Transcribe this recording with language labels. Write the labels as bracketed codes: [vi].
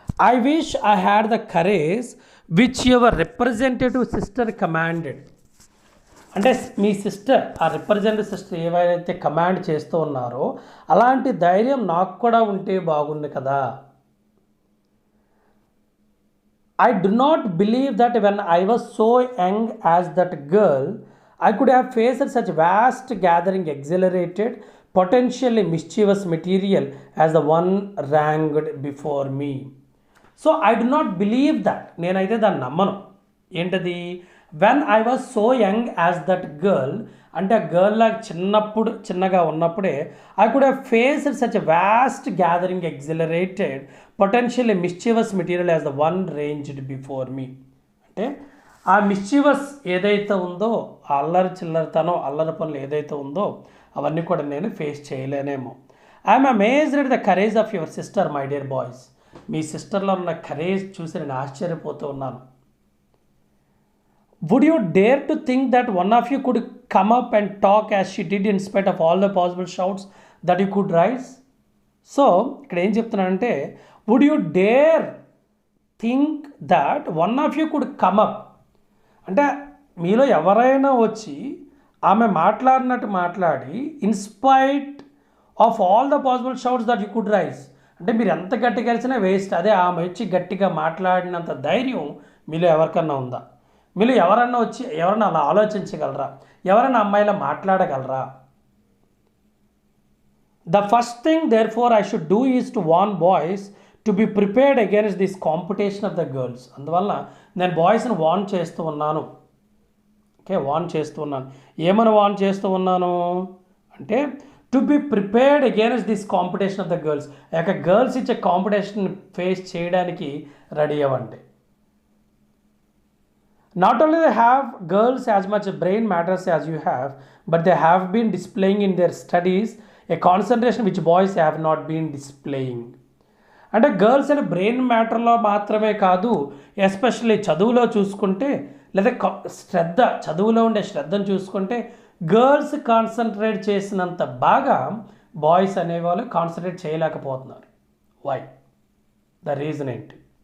[en] I wish I had the courage which your representative sister commanded, [te] అంటే మీ sister, ఆ representative sister ఏవైతే command చేస్తూ ఉన్నారో అలాంటి ధైర్యం నాకు కూడా ఉంటే బాగుంది కదా. [en] I do not believe that when I was so young as that girl, I could have faced such vast gathering exhilarated, potentially mischievous material as the one ranked before me. So I do not believe that. [te] నేనైతే దాన్ని నమ్మను. ఏంటది? [en] when I was so young as that girl, [te] అంటే ఆ girl లాగా చిన్నగా ఉన్నప్పుడే [en] I could have faced such a vast gathering exhilarated, potentially mischievous material as the one ranged before me. [te] అంటే ఆ మిస్చివస్ ఏదైతే ఉందో, ఆ అల్లరి చిల్లరితనం, అల్లరి పనులు ఏదైతే ఉందో అవన్నీ కూడా నేను face చేయలేనేమో. [en] I'm amazed at the courage of your sister my dear boys. [te] మీ సిస్టర్లో ఉన్న కరేజ్ చూసి నేను ఆశ్చర్యపోతూ ఉన్నాను. [en] Would you dare to think that one of you could come up and talk as she did in spite of all the possible shouts that you could raise? [te] So, ఇక్కడ ఏం చెప్తున్నానంటే, [en] would you dare think that one of you could come up, [te] అంటే మీలో ఎవరైనా వచ్చి ఆమె మాట్లాడినట్టు మాట్లాడి [en] in spite of all the possible shouts that you could raise, [te] అంటే మీరు ఎంత గట్టిగా కలిసినా వేస్ట్, అదే ఆమె వచ్చి గట్టిగా మాట్లాడినంత ధైర్యం మీలో ఎవరికన్నా ఉందా? మీరు ఎవరన్నా వచ్చి ఎవరన్నా అలా ఆలోచించగలరా? ఎవరైనా అమ్మాయిలా మాట్లాడగలరా? [en] The first thing therefore I should do is to warn boys to be prepared against this competition of the girls. [te] అందువల్ల నేను బాయ్స్ని వార్న్ చేస్తూ ఉన్నాను. ఓకే, వార్న్ చేస్తూ ఉన్నాను. ఏమని వార్న్ చేస్తూ ఉన్నాను అంటే, [en] To be prepared against this competition of the girls. [te] ఆ యొక్క గర్ల్స్ ఇచ్చే కాంపిటీషన్ ఫేస్ చేయడానికి రెడీ అవ్వండి. [en] Not only they have girls as much brain matters as you have, but they have been displaying in their studies a concentration which boys have not been displaying. [te] అంటే girls అనే brain మ్యాటర్లో మాత్రమే కాదు, especially చదువులో చూసుకుంటే, లేదా చదువులో ఉండే శ్రద్ధను చూసుకుంటే గర్ల్స్ కాన్సన్ట్రేట్ చేసినంత బాగా బాయ్స్ అనేవాళ్ళు కాన్సన్ట్రేట్ చేయలేకపోతున్నారు. వై? ద రీజన్ ఏంటి?